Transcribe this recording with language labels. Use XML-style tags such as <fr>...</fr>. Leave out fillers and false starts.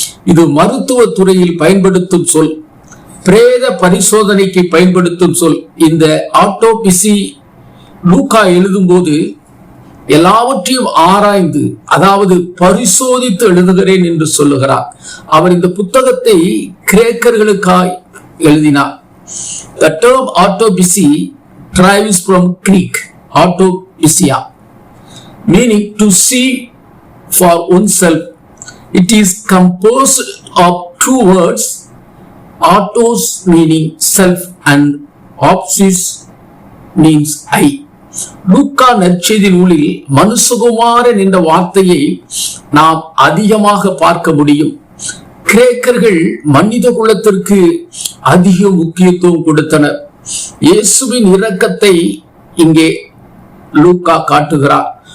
<ta>இது மருத்துவ துறையில் பயன்படுத்தும் சொல், பிரேத பரிசோதனைக்கு பயன்படுத்தும் சொல். இந்த ஆட்டோபிசி லூக்கா எழுதும் போது எல்லாவற்றையும் ஆராய்ந்து, அதாவது பரிசோதித்து எழுதுகிறேன் என்று சொல்லுகிறார். அவர் இந்த புத்தகத்தை கிரேக்கர்களுக்காய் எழுதினார்.</ta> <en>The term autopsy derives from Greek autopsia, meaning to see for oneself. It is composed of two words, autos meaning self and opsis means I.</en> <ta>லூக்கா நற்செய்தி நூலில் மனுஷகுமாரன் என்ற வார்த்தையை நாம் அதிகமாக பார்க்க முடியும். கிரேக்கர்கள் மனித குலத்திற்கு அதிக முக்கியத்துவம் கொடுத்தனர். இயேசுவின் இரக்கத்தை இங்கே லூக்கா காட்டுகிறார்.</ta>